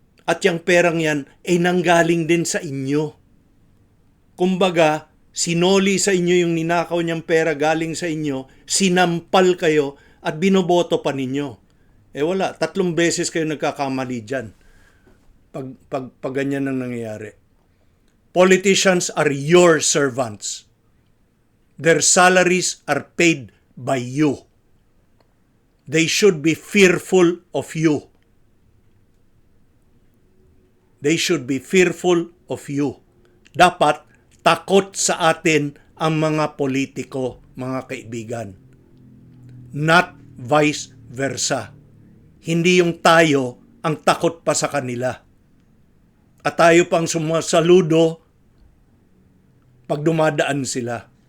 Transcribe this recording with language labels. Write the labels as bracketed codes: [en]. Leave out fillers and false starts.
[tl] At yung perang yan ay nanggaling din sa inyo. Kumbaga, sinoli sa inyo yung ninakaw niyang pera galing sa inyo, sinampal kayo at binoboto pa ninyo. Wala, 3 beses kayo nagkakamali dyan. Pag ganyan ang nangyayari. [en] Politicians are your servants. Their salaries are paid by you. They should be fearful of you. They should be fearful of you. [tl] Dapat takot sa atin ang mga politiko, mga kaibigan. [en] Not vice versa. [tl] Hindi yung tayo ang takot pa sa kanila. At tayo pang sumasaludo pag dumadaan sila.